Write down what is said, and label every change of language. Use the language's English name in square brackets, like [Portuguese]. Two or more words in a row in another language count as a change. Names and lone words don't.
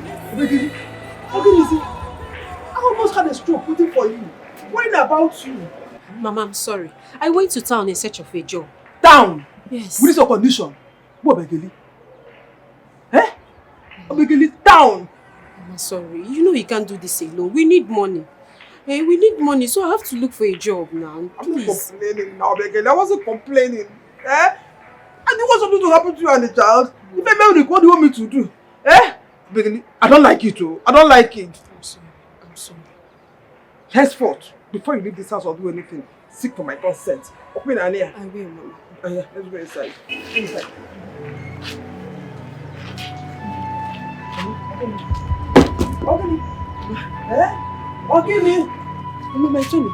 [English] Ekene, you see, I almost had a stroke waiting for you. Worrying about you. Mama, I'm sorry. I went to town in search of a job. Town? Yes. With this your condition? What, Ekene? Eh? Ekene, town? I'm sorry. You know you can't do this alone. We need money. Hey, we need money, so I have to look for a job now. Please. I'm not complaining now, Ekene. I wasn't complaining. Eh? I didn't want something to happen to you and the child. If I marry, what do you want me to do? Eh? Ekene, I don't like it, too. I don't like it. I'm sorry. I'm sorry. Henceforth, before you leave this house or do anything, seek for my consent. Open an ear. I will, Mama. Oh yeah, let's go inside. Inside. Ekene. Eh? Ekene. Mama, my Tony.